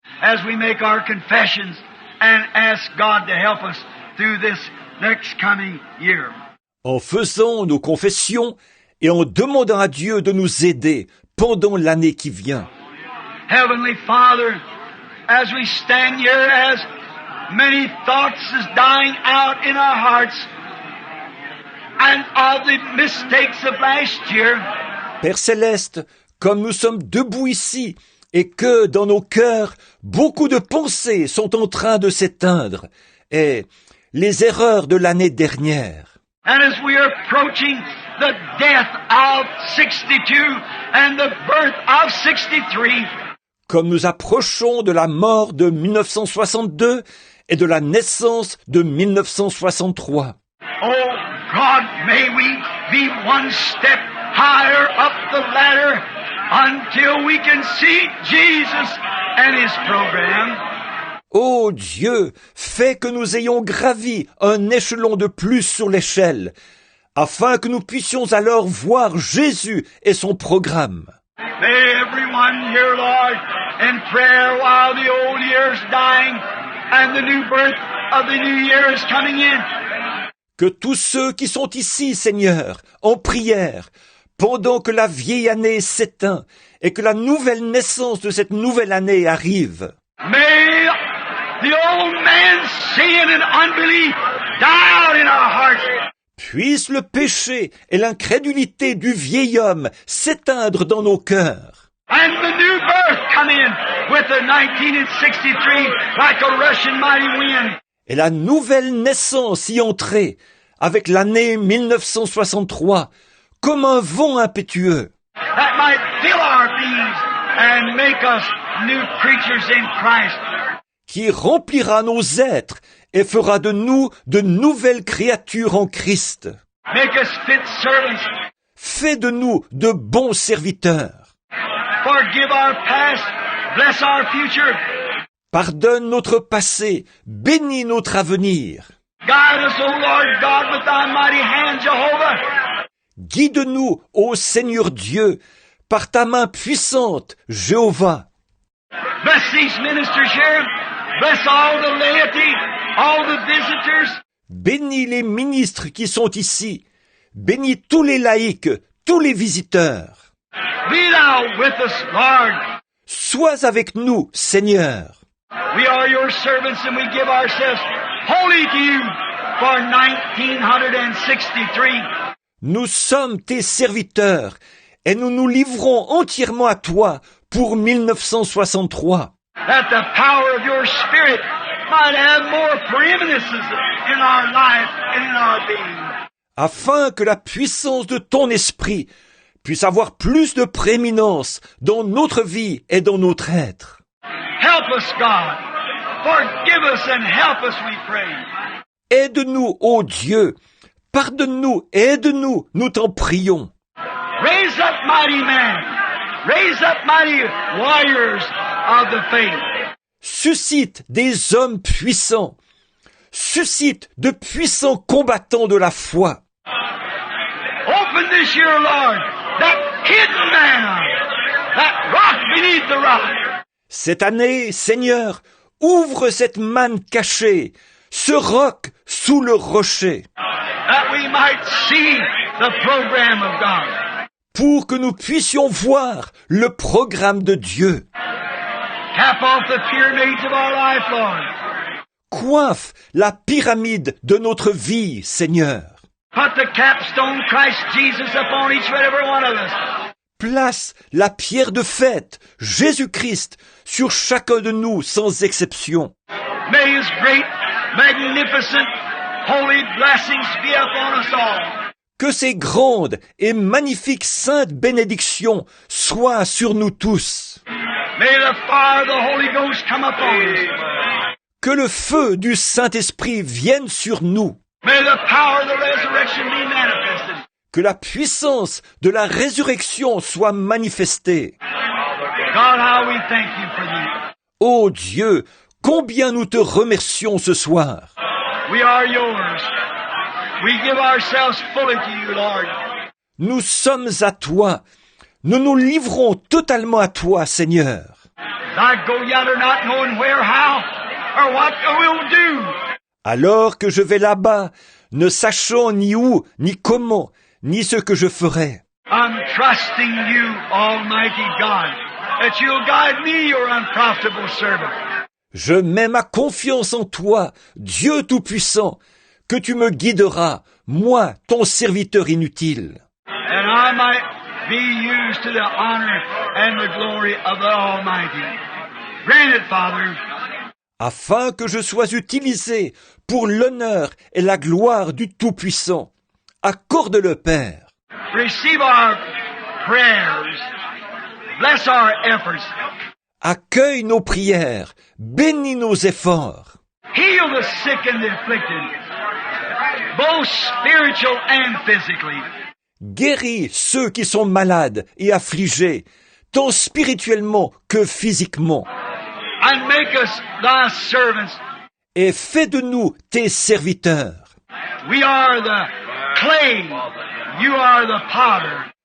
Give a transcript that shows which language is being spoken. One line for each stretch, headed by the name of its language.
English: As we make our confessions and ask God to help us through this next coming year.
French: En faisant nos confessions et en demandant à Dieu de nous aider pendant l'année qui vient.
English: Heavenly Father, as we stand here, as many thoughts is dying out in our hearts and of the mistakes of last year,
French: Père Céleste, comme nous sommes debout ici et que dans nos cœurs, beaucoup de pensées sont en train de s'éteindre et les erreurs de l'année dernière.
English: and as we are approaching the death of 62 and the birth of 63,
French: Comme nous approchons de la mort de 1962 et de la naissance de 1963.
English: oh God, may we be one step higher up the ladder until we can see Jesus and His program.
French: Ô Dieu, fais que nous ayons gravi un échelon de plus sur l'échelle, afin que nous puissions alors voir Jésus et son programme.
English: May everyone here, Lord, in prayer while the old year is dying and the new birth of the new year is coming in.
French: Que tous ceux qui sont ici, Seigneur, en prière, pendant que la vieille année s'éteint et que la nouvelle naissance de cette nouvelle année arrive,
English: May the old man's sin and unbelief die out in our hearts.
French: puisse le péché et l'incrédulité du vieil homme s'éteindre dans nos cœurs.
English: And the new birth come in with the 1963 like a rushing mighty wind.
French: Et la nouvelle naissance y entrer avec l'année 1963 comme un vent impétueux
English: That might fill our beings and make us new creatures in Christ.
French: qui remplira nos êtres et fera de nous de nouvelles créatures en Christ.
English: Make us fit servants.
French: Fais de nous de bons serviteurs.
English: Forgive our past. Bless our future.
French: Pardonne notre passé, bénis notre avenir.
English: Guide us, O Lord God, with thy mighty hand, Jehovah.
French: Guide-nous, ô Seigneur Dieu, par ta main puissante, Jéhovah.
English: Bless these ministers here. Bless all the laity, all the visitors.
French: Bénis les ministres qui sont ici. Bénis tous les laïcs, tous les visiteurs.
English: Be thou with us, Lord.
French: Sois avec nous, Seigneur.
English: We are your servants and we give ourselves wholly to you for 1963.
French: Nous sommes tes serviteurs et nous nous livrons entièrement à toi pour 1963.
English: That the power of your Spirit might have more preeminence in our life and in our being.
French: Afin que la puissance de ton esprit puisse avoir plus de prééminence dans notre vie et dans notre être.
English: Help us, God, Forgive us and help us, we pray.
French: Aide-nous, ô Dieu. Pardonne-nous, aide-nous, nous t'en prions.
English: Raise up mighty men. Raise up mighty warriors of the faith.
French: Suscite des hommes puissants. Suscite de puissants combattants de la foi.
English: Open this year, Lord, that hidden manna, that rock beneath the rock.
French: Cette année, Seigneur, ouvre cette manne cachée, ce roc sous le rocher,
English: That we might see the program of God.
French: pour que nous puissions voir le programme de Dieu.
English: Cap off the pyramids of our life, Lord.
French: Coiffe la pyramide de notre vie, Seigneur.
English: Put the capstone Christ Jesus upon each and every one of us.
French: Place la pierre de fête, Jésus-Christ, sur chacun de nous sans exception.
English: May His great, magnificent, holy blessings be upon us all.
French: Que ces grandes et magnifiques saintes bénédictions soient sur nous tous.
English: May the fire of the Holy Ghost come upon us.
French: Que le feu du Saint-Esprit vienne sur nous.
English: May the power of the resurrection be manifested.
French: Que la puissance de la résurrection soit manifestée.
English: God, how we thank you for these.
French: Ô Dieu, combien nous te remercions ce soir.
English: We are yours. We give ourselves fully to you, Lord.
French: Nous sommes à toi. Nous nous livrons totalement à toi, Seigneur.
English: I go yonder not knowing where, how, or what we'll do.
French: Alors que je vais là-bas, ne sachant ni où, ni comment, ni ce que je ferai.
English: I'm trusting you, Almighty God, that you'll guide me, your unprofitable servant.
French: Je mets ma confiance en toi, Dieu Tout-Puissant, que tu me guideras, moi, ton serviteur inutile.
English: And I might be used to the honor and the glory of the Almighty. Grant it, Father.
French: Afin que je sois utilisé pour l'honneur et la gloire du Tout-Puissant. Accorde-le, Père.
English: Receive our prayers. Bless our efforts.
French: Accueille nos prières, bénis nos efforts.
English: Heal the sick and the afflicted, both spiritual and physically.
French: Guéris ceux qui sont malades et affligés, tant spirituellement que physiquement.
English: And make us thy servants.
French: Et fais de nous tes serviteurs.
English: We are the clay. You are the potter.